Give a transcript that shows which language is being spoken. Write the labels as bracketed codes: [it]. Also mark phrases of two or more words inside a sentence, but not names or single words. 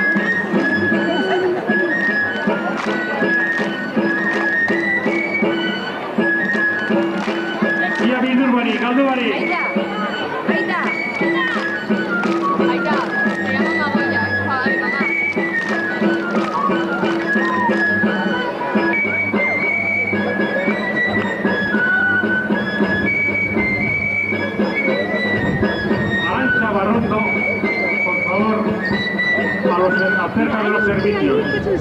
[eu] Ia bildur bari, galdu bari. Aita, Aita, Aita, [es] te llamo Magoya, es para mi mamá. Arantxa Barrondo, por favor, cerca de los servicios.